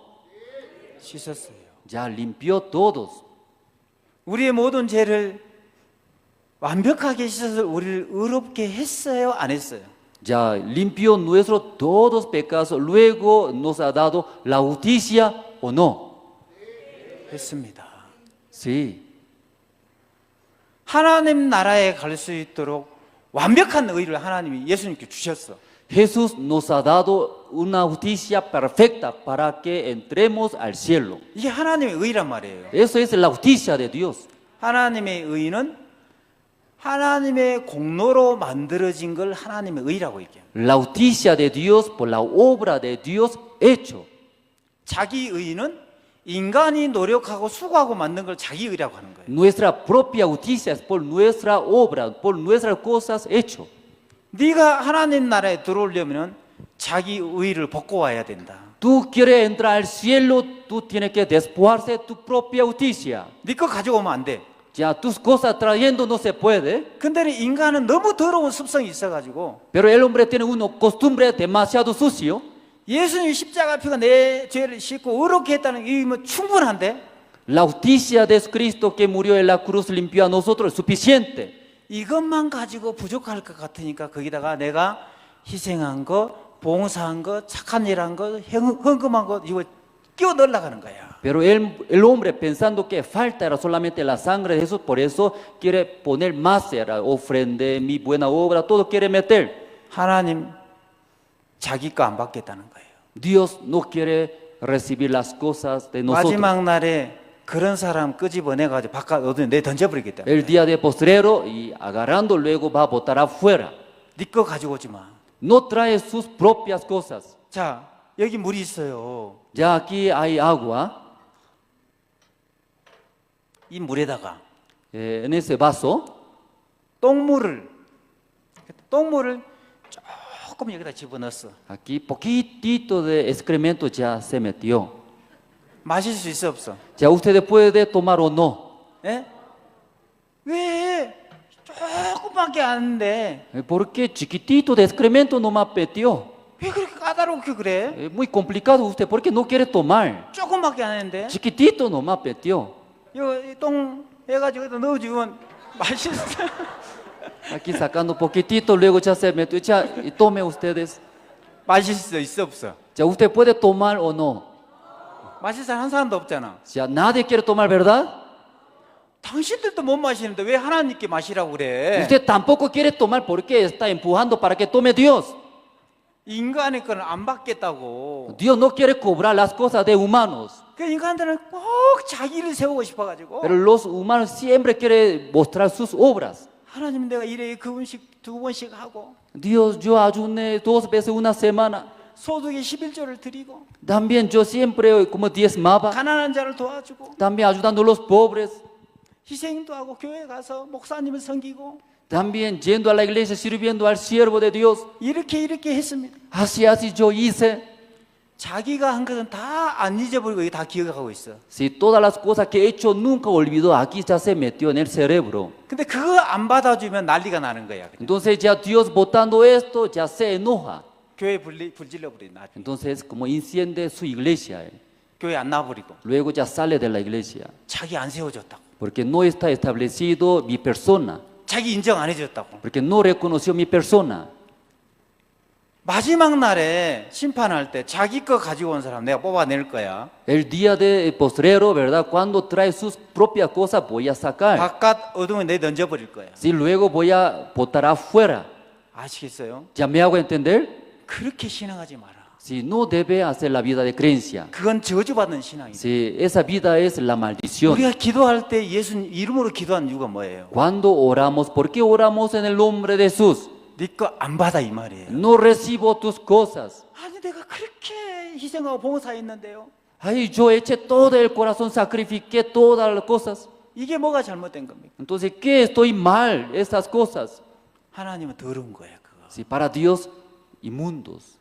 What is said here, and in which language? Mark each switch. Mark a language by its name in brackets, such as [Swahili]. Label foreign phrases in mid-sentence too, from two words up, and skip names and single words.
[Korean] 씻었어요. [Spanish] Ya limpió todos. [Korean] 우리의 모든 죄를 완벽하게 씻어서 우리를 의롭게 했어요? 안 했어요? [Spanish] Ya limpió nuestros todos pecados, luego nos ha dado la justicia o no. [Korean] 했습니다. [Spanish] Sí. [Korean] 하나님 나라에 갈 수 있도록 완벽한 의를 하나님이 예수님께 주셨어. [Spanish] Jesús nos ha dado una justicia perfecta para que entremos al cielo. [Korean] 이게 하나님의 의란 말이에요. [Spanish] Eso es la justicia de Dios. [Korean] 하나님의 의는 하나님의 공로로 만들어진 걸 하나님의 의라고 얘기해요. [Spanish] La justicia de Dios por la obra de Dios hecho. [Korean] 자기 의는 인간이 노력하고 수고하고 만든 걸 자기 의라고 하는 거예요. [Spanish] Nuestra propia justicia es por nuestra obra, por nuestras cosas hecho. [Korean] 네가 하나님 나라에 들어오려면 자기 의를 벗고 와야 된다. [Spanish] Tú quieres entrar al cielo, tú tienes que despojarse de tu propia justicia. [Korean] 네 거 가지고 오면 안 돼. [Spanish] Ya tus cosas trayendo no se puede. [Korean] 근데 인간은 너무 더러운 습성이 있어가지고 [Spanish] Pero el hombre tiene una costumbre demasiado sucio. [Korean] 예수님 십자가 피가 내 죄를 씻고 의롭게 했다는 게 뭐 충분한데 [Spanish] La justicia de Cristo que murió en la cruz limpió a nosotros es suficiente. [Korean] 이것만 가지고 부족할 것 같으니까 거기다가 내가 희생한 거, 봉사한 거, 착한 일한 거, 헌금한 거 이거 끼워 넣으려고 하는 거야. [Spanish] Pero el hombre pensando que falta era solamente la sangre de Jesús, por eso quiere poner más, era ofrenda, mi buena obra, todo quiere meter. [Korean] 하나님 자기 거 안 받겠다는 거예요. [Spanish] Dios no quiere recibir las cosas de nosotros. [Korean] 마지막 날에 그런 사람 끄집어내가지고 바깥 어디 내 던져버리겠다. [Spanish] El día de postrero y agarrando luego va a botar afuera. [Korean] 네 거 가지고 오지 마. [Spanish] No trae sus propias cosas. [Korean] 자, 여기 물이 있어요. [Spanish] Ya aquí hay agua. [Korean] 이 물에다가 [Spanish] En ese vaso. [Korean] 똥물을 조금 여기다 집어넣었어. [Spanish] Aquí poquitito de excremento ya se metió. [Korean] 마실 수 있어 없어? [Spanish] Ya ustedes pueden tomar o no. [Korean] 예? 왜 조금밖에 안 돼? [Spanish] Porque chiquitito de excremento nomás metió. [Korean] 왜 그렇게 까다롭게 그래? [Spanish] Es muy complicado usted, porque no quiere tomar. [Korean] 조금밖에 안 했는데? [Spanish] Chiquitito nomás metió. [Korean] 이거 똥 해가지고 여기다 넣어주면 맛있어. [Spanish] Aquí sacando poquitito, luego ya se metió. Ya, y tome ustedes. [Korean] 마실 수 있어 없어? [Spanish] Ya usted puede tomar o no. [Korean] 마실 사람 한 사람도 없잖아. [Spanish] Ya nadie quiere tomar, ¿verdad? [Korean] 당신들도 못 마시는데 왜 하나님께 마시라고 그래? [Spanish] Usted tampoco quiere tomar, ¿por qué está empujando para que tome Dios? [Korean] 인간의 거는 안 받겠다고. [Spanish] Dios no quiere cobrar las cosas de humanos, [Korean] 그 인간들은 꼭 자기를 세우고 싶어가지고 [Spanish] pero los humanos siempre quieren mostrar sus obras. [Korean] 하나님 내가 일에 그 음식 2번씩 하고 [Spanish] Dios, yo ayuné 2 veces una semana. [Korean] 소득의 11조를 드리고 [Spanish] También yo siempre como diezmaba, [Korean] 가난한 자를 도와주고 [Spanish] también ayudando a los pobres, [Korean] 희생도 하고 교회 가서 목사님을 섬기고 [Spanish] también yendo a la iglesia, sirviendo al siervo de Dios. [Korean] 이렇게 했습니다. [Spanish] Así yo hice. [Korean] 자기가 한 것은 다 안 잊어버리고 이게 다 기억하고 있어. [Spanish] Si todas las cosas que he hecho nunca olvidó, aquí ya se metió en el cerebro. [Korean] 근데 그거 안 받아주면 난리가 나는 거야. 그냥. [Spanish] Entonces ya Dios votando esto, ya se enoja. [Korean] 교회 불질러 버린 나중에. [Spanish] Entonces como enciende su iglesia. [Korean] 교회 안 나버리고. [Spanish] Luego ya sale de la iglesia. [Korean] 자기 안 세워줬다고. [Spanish] Porque no está establecido mi persona. [Korean] 자기 인정 안 해줬다고. [Spanish] Porque no reconoció mi persona. [Korean] 마지막 날에 심판할 때 자기 거 가지고 온 사람 내가 뽑아낼 거야. [Spanish] El día de postrero, ¿verdad? Cuando trae sus propias cosas voy a sacar. [Korean] 바깥 어둠에 내 던져버릴 거야. [Spanish] Si luego voy a botar afuera. [Korean] 아시겠어요? [Spanish] ¿Ya me hago entender? [Korean] 그렇게 신앙하지 마라. [Spanish] Si no debe hacer la vida de creencia. [Korean] 그건 저주받는 신앙이다. [Spanish] Si esa vida es la maldición. [Korean] 우리가 기도할 때 예수님 이름으로 기도하는 이유가 뭐예요? [Spanish] Cuando oramos, ¿por qué oramos en el nombre de Jesús? [Korean] 네 거 안 받아 이 말이에요. [Spanish] No recibo tus cosas. [Korean] 아니 내가 그렇게 희생하고 봉사했는데요. [Spanish] Ay, yo eché todo el corazón, sacrifiqué todas las cosas. [Korean] 이게 뭐가 잘못된 겁니까? [Spanish] Entonces, ¿qué estoy mal? Estas cosas. [Korean] 하나님은 더러운 거예요. 그거. [Spanish] Si para Dios, inmundos.